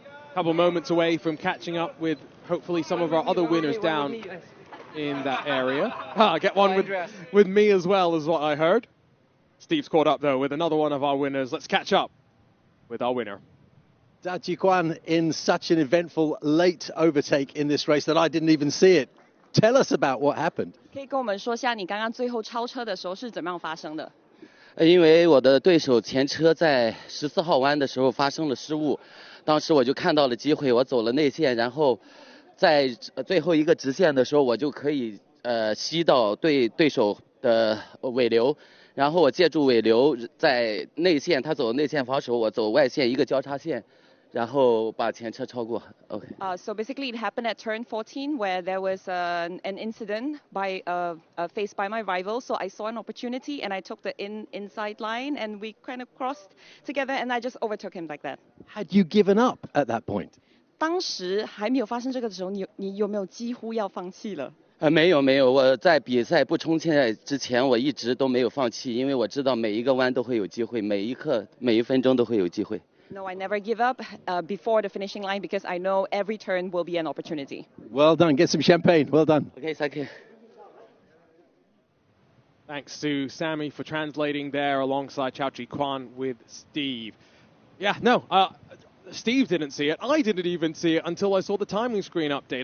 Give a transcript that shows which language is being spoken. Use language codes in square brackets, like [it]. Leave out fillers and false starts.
[en] A couple moments away from catching up with hopefully some of our other winners down in that area. Get one with me as well, is what I heard. Steve's caught up though with another one of our winners. Let's catch up with our winner. Dao Jiquan in such an eventful late overtake in this race that I didn't even see it. Tell us about what happened. [zh] 可以跟我们说下你刚刚最后超车的时候是怎么样发生的？因为我的对手前车在14号弯的时候发生了失误，当时我就看到了机会，我走了内线，然后在最后一个直线的时候，我就可以吸到对手的尾流，然后我借助尾流在内线，他走内线防守，我走外线一个交叉线，然后把前车超过。 [en] OK. So basically, it happened at turn 14 where there was an incident faced by my rival. So I saw an opportunity and I took the inside line and we kind of crossed together and I just overtook him like that. Had you given up at that point? [zh] 当时还没有发生这个的时候，你有没有几乎要放弃了？没有，我在比赛不冲线之前，我一直都没有放弃，因为我知道每一个弯都会有机会，每一刻、每一分钟都会有机会。 [en] No, I never give up before the finishing line because I know every turn will be an opportunity. Well done. Get some champagne. Well done. Okay, thank you. Thanks to Sammy for translating there alongside Chao Chi Kwan with Steve. Yeah, no, Steve didn't see it. I didn't even see it until I saw the timing screen update.